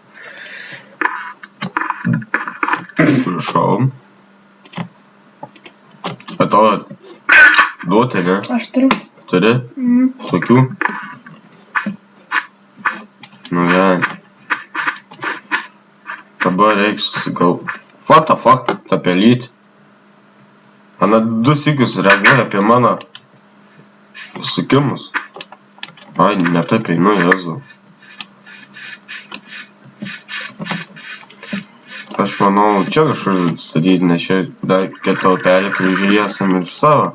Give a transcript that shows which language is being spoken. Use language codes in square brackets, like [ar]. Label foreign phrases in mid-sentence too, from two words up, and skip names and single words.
[lt] Prašau. A tau duoti, ne? Aš turiu. Turi? Tokių? Nu, gerai. Dabar reiks susigal... [en] What the fuck, [lt] ta pelytė. Ana 2 sykius reaguoja apie mano sukimus. Ai, ne taip einu, Jėzau. Aš manau, čia kažkur statyti, nes čia dar kitą upelį prižiūrėsim ir savo.